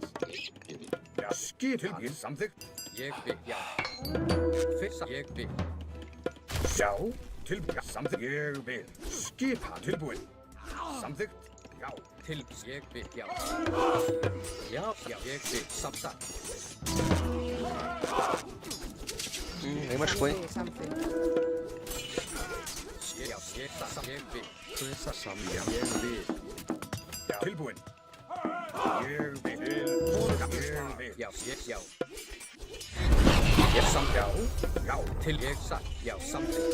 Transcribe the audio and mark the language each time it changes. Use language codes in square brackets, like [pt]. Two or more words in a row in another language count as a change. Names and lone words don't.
[is] Já. Skip. Ég samþykkt. Ég vil, já. Fyrsta, ég vil. Já. Tilbúinn. Samþykkt. Ég vil. Skipa. Tilbúinn. Samþykkt. Já. Ég vil, já. Já, já, ég vil. Samþykkt. [pt] Ninguém machucou, hein? [is] Samþykkt. Já, ég vil. Hvessa samja. Ég vil. Já. Tilbúinn. Ég vil. Ég vil. Já, já. Ég samþykkt. Já. Já. Til ég satt, já, samþykkt.